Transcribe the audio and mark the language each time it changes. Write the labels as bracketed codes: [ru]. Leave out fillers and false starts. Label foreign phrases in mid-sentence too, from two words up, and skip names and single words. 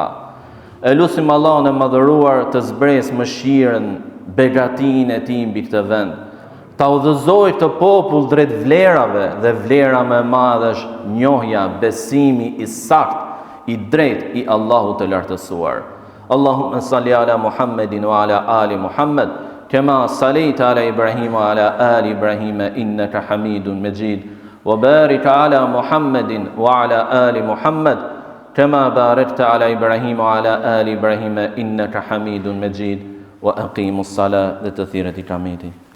[sq] E lutim Allahun e madhëruar të zbresë mëshirën, begatinë e tij mbi këtë vend. Ta udhëzoj këtë popull drejt vlerave, dhe vlera më e madhe është njohja, besimi i saktë, i drejt i Allahut të lartësuar. [ar] اللهم صل على محمد وعلى آل محمد كما صليت على إبراهيم وعلى آل إبراهيم إنك حميد مجيد وبارك على محمد وعلى آل محمد كما باركت على إبراهيم وعلى آل إبراهيم إنك حميد مجيد وأقم الصلاة [sq] dhe të thirët i kameti.